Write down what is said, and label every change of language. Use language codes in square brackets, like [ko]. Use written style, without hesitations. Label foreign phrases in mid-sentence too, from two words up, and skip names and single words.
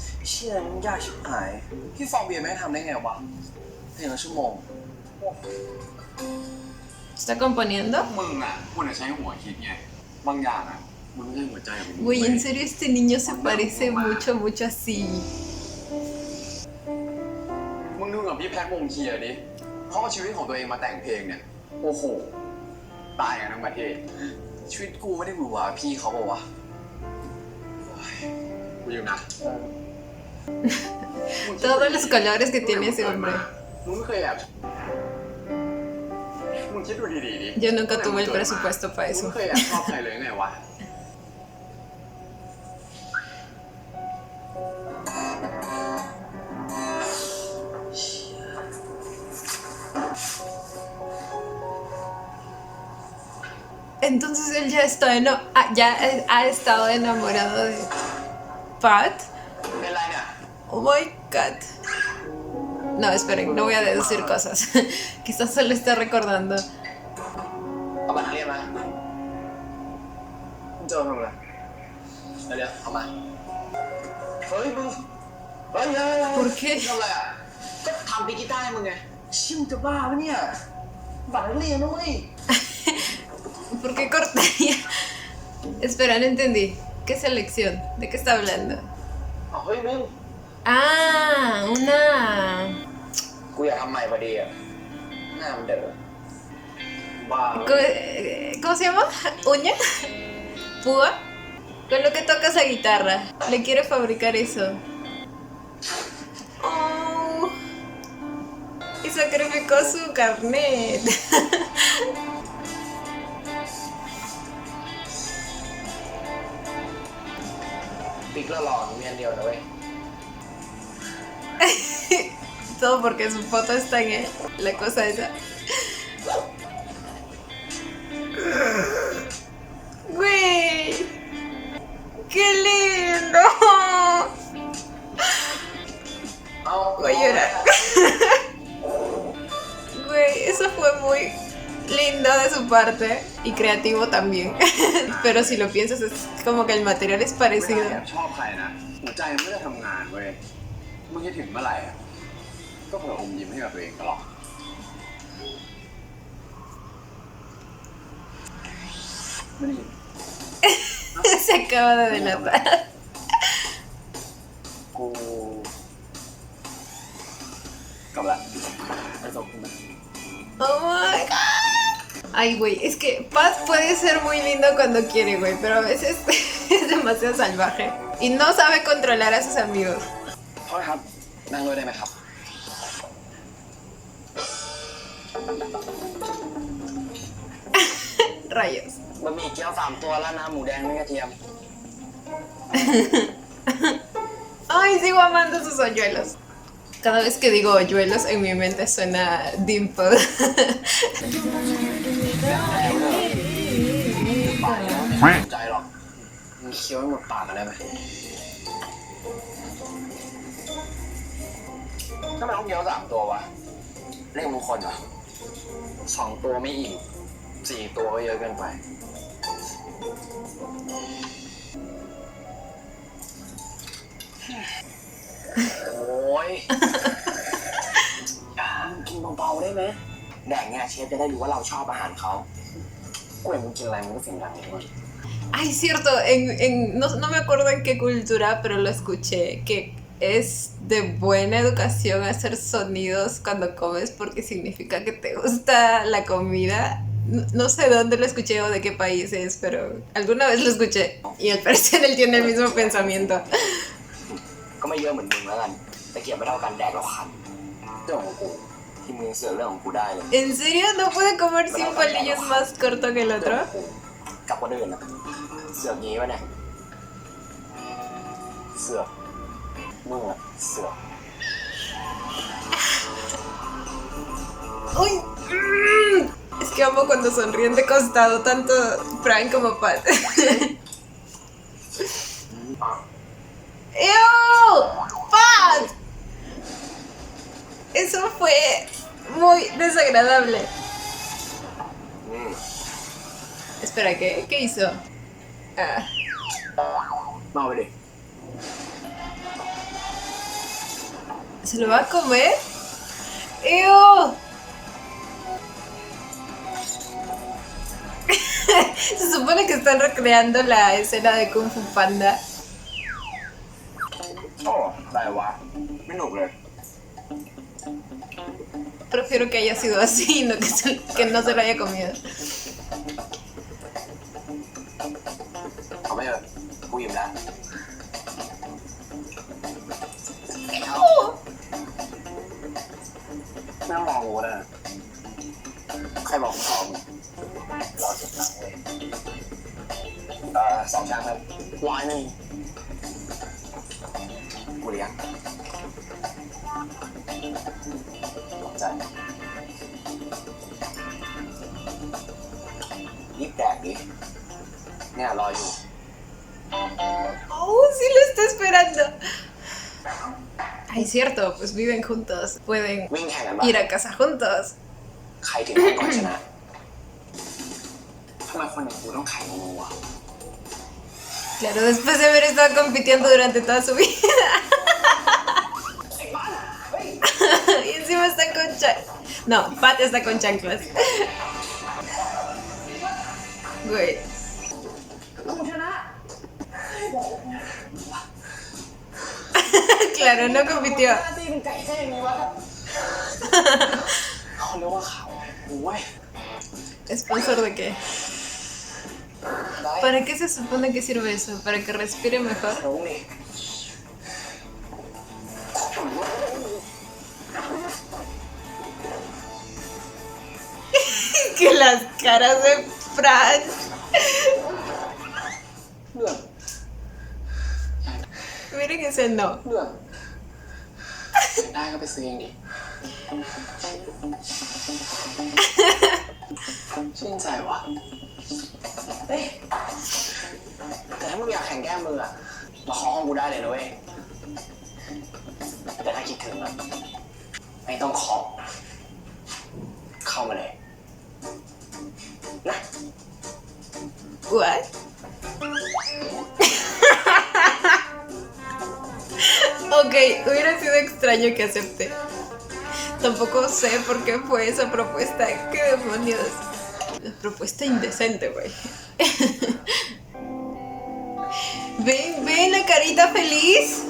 [es] ¿Está componiendo? Güey, en serio este niño se parece mucho así. [th] มึงดูกับพี่แพ็ควงเคียร์ดิเขาเอาชีวิตของตัวเองมาแต่งเพลงเนี่ยโอ้โหตายกันทั้งประเทศชีวิตกูไม่ได้หวือหวาพี่เขาบอกว่ากูอยู่นะ [es] Todos los colores que tiene ese hombre. [th] มึงไม่เคยแอบมึงคิดดูดีๆดิ [es] Yo nunca tuve el presupuesto para [th] มึง [es] eso. [th] ไม่เคยแอบชอบใครเลยไงวะ [es] Entonces él ya está ya ha estado enamorado de Pat. [th] เป็นไรเนี่ย [en] Oh my god. [es] No, esperen, no voy a deducir cosas. Quizás solo está recordando. [th] เอามาเรียนมามึงจะเอาทำอะไรเดี๋ยวเอามาเฮ้ยมึงเฮ้ย [es] ¿Por qué? [th] ทำอะไรอ่ะก็ทำปีกีตาร์ให้มึงไงชิมจะบ้าปะเนี่ยบัตรนักเรียนนะเว้ย [es] ¿Por qué cortaría? Espera, no entendí. ¿Qué selección? ¿De qué está hablando? [th] เฮ้ยมึง [es] Ah, una... [th] กูอยากทำใหม่พอดีอ่ะหน้ามันเด้อบ้า [es] ¿Cómo se llama? ¿Uña? ¿Púa? Con lo que tocas la guitarra. Le quiere fabricar eso. Oh, y sacrificó su carnet. [th] Pic lo หล่อมีอันเดียวนะเว้ย [es] Todo porque su foto está en la cosa esa. Güey, qué lindo. [th] เอา [es] Voy a llorar. Güey, eso fue muy lindo de su parte y creativo también. Pero si lo piensas es como que el material es [th] ไม่ [es] parecido. [th] ได้ชอบใครนะหัวใจมันไม่ได้ทำงานเว้ยมึงคิดถึงเมื่อไหร่อ่ะก็เผื่ออมยิ้มให้กับตัวเองตลอดไม่ได้ยิน [es] Se acaba de delatar. [th] กูกลับละไปส่งคุณนะ [en] Oh my god. [es] Ay, güey, es que Paz puede ser muy lindo cuando quiere, güey, pero a veces es demasiado salvaje y no sabe controlar a sus amigos. [th] โทษครับนั่งด้วยได้ไหมครับ [es] Rayos. [th] บะหมี่เกี๊ยว3 ตัวแล้วนะหมูแดงไม่กระเทียม [es] Ay, sigo amando sus hoyuelos. Cada vez que digo hoyuelos en mi mente suena dimple. [th] ปากแล้วไม่สนใจหรอกมึงเคี้ยวให้หมดปากกันได้ไหมทำไมต้องเกี๊ยว3 ตัววะเลขมงคลเหรอ2 ตัวไม่อิ่ม4 ตัวก็เยอะเกินไป โอ้ยกินเบาๆได้ไหมแดกเนี่ยเชฟจะได้รู้ว่าเราชอบอาหารเขากูเห็นมึงกินอะไรมึงก็เสียงดังเลย [es] Ay, cierto, no me acuerdo en qué cultura, pero lo escuché, que es de buena educación hacer sonidos cuando comes porque significa que te gusta la comida. No sé dónde lo escuché o de qué país es, pero alguna vez lo escuché. Y al parecer él tiene el mismo pensamiento. [th] ก็ไม่เยอะเหมือนมึงแล้วกันแต่เกี่ยวไม่เท่ากันแดกแล้วคันเรื่องของกูที่มึงเสือกเรื่องของกูได้เลย [es] ¿En serio no puede comer 5 palillos más corto que el [th] เรื่อง [es] otro? [th] ของกูกับคนอื่นอะเสือกงี้วะเนี่ยเสือกมึงอะเสือก [es] ¡Uy! Es que amo cuando sonríen de costado, tanto Frank como Pat. ¡Ew! ¡Pat! Eso fue muy desagradable. Espera, ¿qué hizo? Ah. [th] เมาไปดิ [es] ¿Se lo va a comer? ¡Ew! Se supone que están recreando la escena de Kung Fu Panda. [th] โอ้ได้วะไม่หนุกเลย [es] Prefiero que haya sido así, no que no se lo haya comido. [th] เอาไปเถอะกูอิ่มแล้วไม่ต้องรอกูนะใครบอกมึงรอมึงรอเก็บตังค์เลย 2 ชามครับ100กูเลี้ยงขอบใจรีบแดกดิเนี่ยรออยู่ [es] ¡Oh, sí lo está esperando! Ay, cierto, pues viven juntos. Pueden [th] วิ่งแข่งกันบ้าง [es] ir a casa juntos. [th] ใครถึงก่อนชนะทำไมคนอย่างกูต้องแข่งกับมึงวะ [es] Claro, después de haber estado compitiendo durante toda su vida. Y encima está con No, Pat está con chanclas. Güey. Claro, no compitió. [th] เขาเรียกว่าเขาเว้ย [es] ¿Sponsor de qué? ¿Para qué se supone que sirve eso? ¿Para que respire mejor? [th] รู้นี่ [es] Que las caras de Frank. [th] เรื่อง [es] Miren ese no. [th] เรื่องได้ก็ไปซื้อเองดิชื่นใจว่ะเฮ้ยแต่ถ้ามึงอยากแข่งแก้มืออะมาขอห้องกูได้เลยนะเว้ยแต่ถ้าคิดถึงอะไม่ต้องขอเข้ามาเลยนะ [en] What? [es] Ok, hubiera sido extraño que acepte. Tampoco sé por qué fue esa propuesta. ¿Qué demonios? La propuesta indecente, güey. ¿Ven la carita feliz?